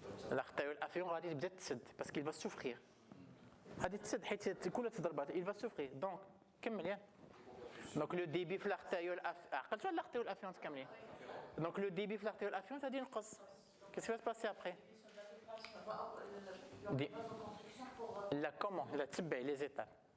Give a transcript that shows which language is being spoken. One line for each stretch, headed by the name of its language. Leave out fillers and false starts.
French: L'artériole afférente
Arabic: غادي تبدا تسد
French: parce qu'il va souffrir.
Arabic: غادي تسد حيت كلها تضربات,
French: il va souffrir.
Arabic: Donc كمل يا.
French: Donc le débit في l'artériole
Arabic: عقلت شنو
French: l'artériole afférente كاملين. Donc le débit في l'artériole afférente غادي ينقص. Qu'est-ce qui va se passer après? Comment? La تبع les étapes.